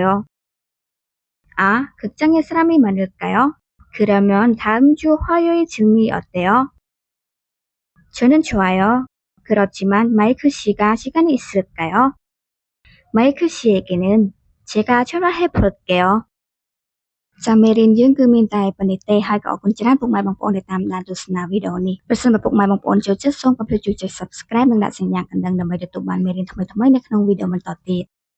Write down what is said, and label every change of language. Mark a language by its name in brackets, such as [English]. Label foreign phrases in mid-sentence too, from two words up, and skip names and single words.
[Korean] 아, 극장에 사람이 많을까요? 그러면 다음 주 화요일쯤이 어때요? 저는 좋아요. 그렇지만 마이크 씨가 시간이 있을까요? 마이크 씨에게는 제가 전화해 볼게요. [Khmer] ចាំមេរៀនយើងគឺមានតែប៉ុណ្្នេះទេហើយក៏អរគុណច្រើនពុកម៉ែបងប្អូនដែលតាមដានទស្សនាវីដេអូនេះប្រសិនបើពុកម៉ែបងប្អូនចូលចិត្តសូមកុំភ្លេចជួយចុច Subscribe និងដាក់សញ្ញាកណ្ដឹងដើម្បីទទួលបានមេរៀនថ្មីៗនៅក្នុងវីដេអូបន្តទៀត